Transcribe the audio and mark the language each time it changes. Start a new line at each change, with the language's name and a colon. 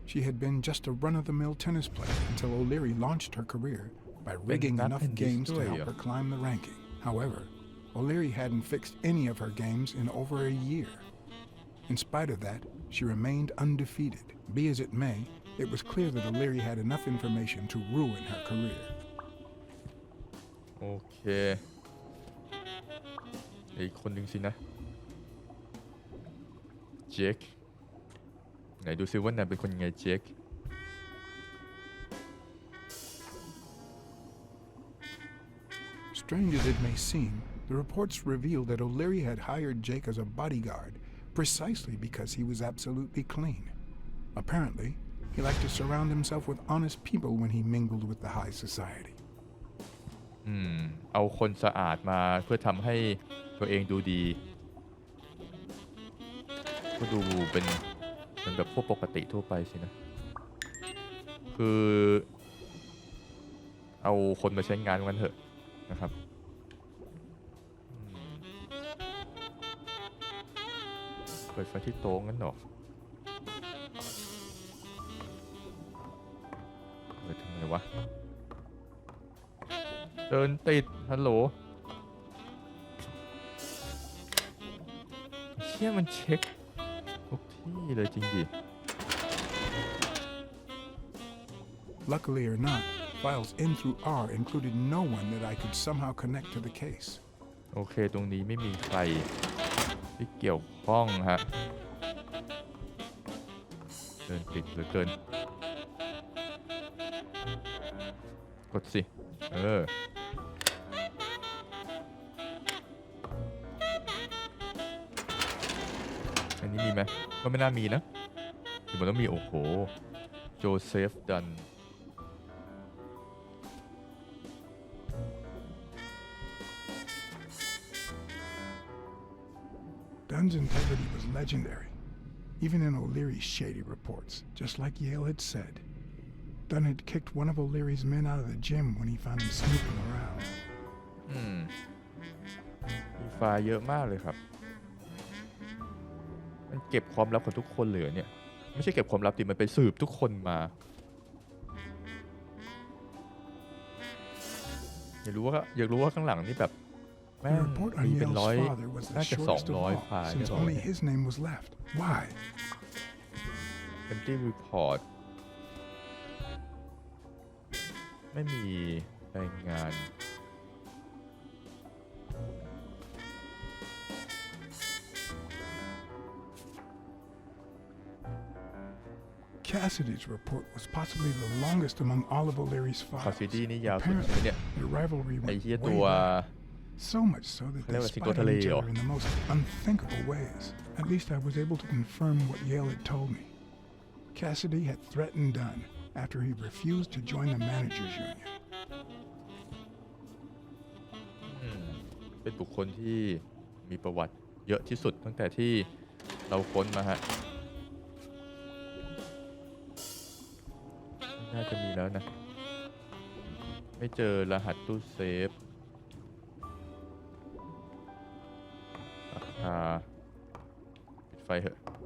English: She had been just a run-of-the-mill tennis player until O'Leary launched her career by rigging enough games to help her climb the ranking. However, O'Leary hadn't fixed any of her games in over a year. In spite of that, she remained undefeated. Be as it may, it was clear that O'Leary had enough information to ruin her career.
Thai: โอเคอีกคนหนึ่งสินะเจคไหนดูซิว่านายเป็นคนยังไงเจค
English: Strange as it may seem, the reports revealed that O'Leary had hired Jake as a bodyguard precisely because he was absolutely clean. Apparently, he liked to surround himself with honest people when he mingled with the high society.
Thai: เอาคนสะอาดมาเพื่อทำให้ตัวเองดูดีก็ดูเป็นแบบพวกปกติทั่วไปสินะคือเอาคนมาใช้งานกันเถอะนะครับ เปิดไฟที่โต๊ะงั้นหรอเปิดทำไมวะเดินติดฮัลโหลเชี่ยมันเช็คทุกที่เลยจริงดิ
English: Luckily or not, files N through R included no one that I could somehow connect to the case.
Thai: โอเคตรงนี้ไม่มีใครที่เกี่ยวข้องฮะเดินติดเหลือเกิน กดสิอันนี้มีไหมก็ไม่น่ามีนะเดี๋ยวมันต้องมีโอ้โหโจเซฟดัน
English: Dunn's integrity was legendary, even in O'Leary's shady reports, just like Yale had said. Dunn had kicked one of O'Leary's men out of the gym when he found him snooping around.
Thai: มีไฟล์เยอะมากเลยครับมันเก็บความลับของทุกคนเลยเนี่ยไม่ใช่เก็บความลับดิมันไปสืบทุกคนมาอยากรู้ว่าข้างหลังนี่แบบแม่งมีเป็นร้อยน่าจะ200 ไฟล์
English: since only his name was left. Why? Empty report
Thai: ไม่มีรายงาน
English: Cassidy's report was possibly the longest among all of O'Leary's files.
Thai: Cassidy นี่ยาวสุดเลยเนี่ย
English: Their rivalry
Thai: ไอ้
English: went
Thai: เหี้ย
English: way
Thai: ตัว
English: back. So much so that they spotted each other in the most unthinkable ways. At least I was able to confirm what Yale had told me. Cassidy had threatened Dunn after he refused to join the managers union.
Thai: เป็นบุคคลที่มีประวัติเยอะที่สุดตั้งแต่ที่เราค้นมาฮะน่าจะมีแล้วนะไม่เจอรหัสตู้เซฟราคาปิดไฟเหอะ